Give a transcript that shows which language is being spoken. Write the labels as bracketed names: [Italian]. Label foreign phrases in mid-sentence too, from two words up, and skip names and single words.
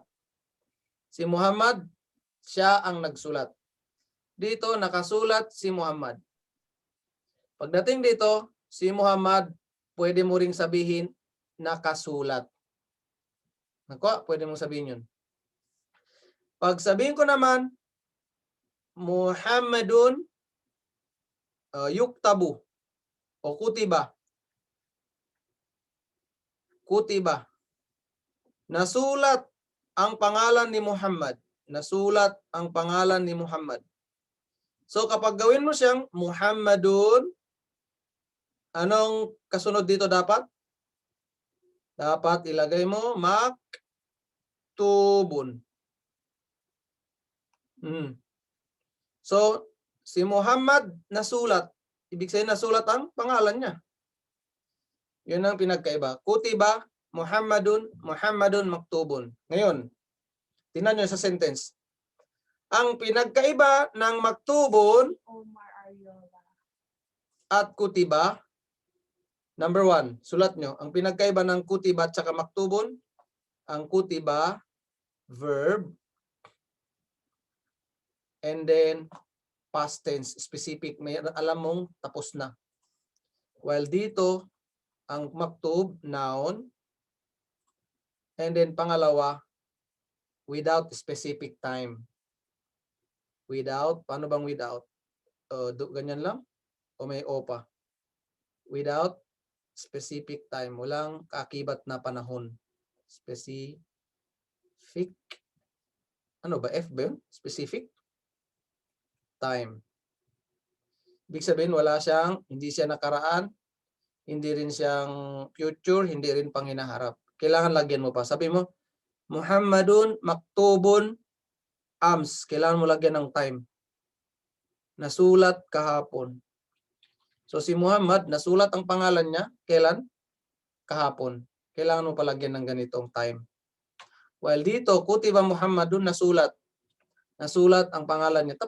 [Filipino] Si Muhammad, siya ang nagsulat. Dito, nakasulat si Muhammad. Pagdating dito, si Muhammad, pwede mo ring sabihin, nakasulat. Nako, pwede mong sabihin yun. Pag sabihin ko naman, [Arabic] محمدٌ يُكتَبُ o kutiba. [Filipino] Kutiba. Nasulat ang pangalan ni Muhammad. Nasulat ang pangalan ni Muhammad. So kapag gawin mo siyang Muhammadun, anong kasunod dito dapat? Dapat ilagay mo maktubun. So, si Muhammad nasulat. Ibig sabihin nasulat ang pangalan niya. Yun ang pinagkaiba. [Arabic] كُتِبَ، محمدٌ مكتوبٌ. [Filipino] Ngayon, tingnan nyo sa sentence. Ang pinagkaiba ng maktubun Omar Ariola. at kutiba, number 1, sulat nyo. Ang pinagkaiba ng kutiba at saka maktubun, ang kutiba, verb, [English] and then past tense, specific, [Filipino] may alam mong tapos na. While dito, ang maktub, [English] noun, and then [Filipino] pangalawa, [English] without specific time. [Filipino] Without, paano bang without? Ganyan lang? O may o pa? [English] Without specific time. [Filipino] Walang kaakibat na panahon. Specific. Ano ba? F ba yun? [English] Specific time. [Filipino] Ibig sabihin, hindi siya nakaraan, hindi rin siyang future, hindi rin panghinaharap. Kailangan lagyan mo pa. Sabi mo, [Arabic] محمدٌ مكتوبٌ أمس. [Filipino] Kailangan mo lagyan ng time. Nasulat kahapon. So si Muhammad, nasulat ang pangalan niya. Kailan? Kahapon. Kailangan mo palagyan ng ganitong time. While dito, [Arabic] كُتِبَ محمدٌ nasulat. [Filipino] Nasulat ang pangalan niya.